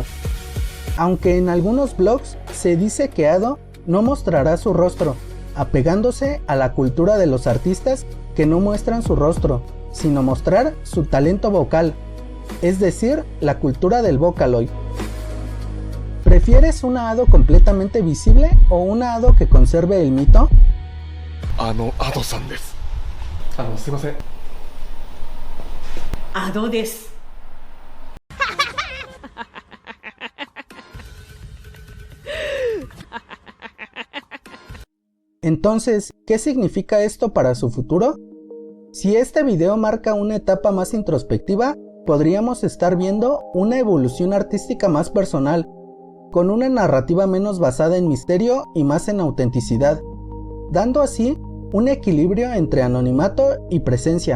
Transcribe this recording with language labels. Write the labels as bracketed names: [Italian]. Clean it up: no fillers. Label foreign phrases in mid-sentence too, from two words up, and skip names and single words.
[Spanish] Aunque en algunos blogs se dice que Ado no mostrará su rostro, apegándose a la cultura de los artistas que no muestran su rostro, sino mostrar su talento vocal, es decir, la cultura del Vocaloid. ¿Prefieres una Ado completamente visible o una Ado que conserve el mito? [Japanese] Adoさんです. すいません。 Ado desu. [Spanish] Entonces, ¿qué significa esto para su futuro? Si este video marca una etapa más introspectiva, podríamos estar viendo una evolución artística más personal, con una narrativa menos basada en misterio y más en autenticidad, dando así un equilibrio entre anonimato y presencia.